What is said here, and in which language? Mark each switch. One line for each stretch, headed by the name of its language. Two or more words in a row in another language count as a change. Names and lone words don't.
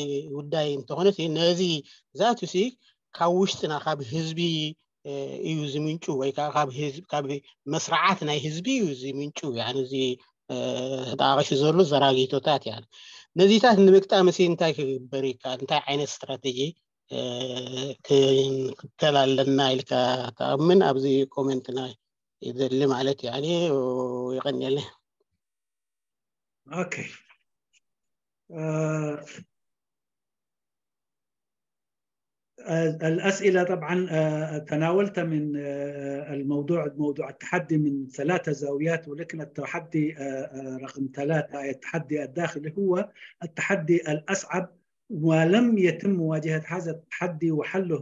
Tigrinya: ጉዳይ እንተኾነ ሲ ነዚ ዛቱ ሲ ካብ ውሽጥና ካብ ህዝቢ እዩ ዝምንጩ ወይ ካብ መስራዓት ናይ ህዝቢ እዩ ዝምንጩ يعني እዚ ተጣቂሱ ዘሎ ዘራጊቶታት يعني ነዚታት ንምቅጣም ሲ እንታይ ክግበር ይከኣል እንታይ ዓይነት ስትራቴጂ ክንክተል ኣለና ኢልካ ተኣምን ኣብዚ ኮሜንትና ይደሊ ማለት
Arabic: يعني ويغني اوكي الأسئلة طبعا تناولت من موضوع التحدي من 3 زاويات، ولكن التحدي رقم 3 التحدي الداخلي هو التحدي الأصعب، ولم يتم مواجهة هذا التحدي وحله.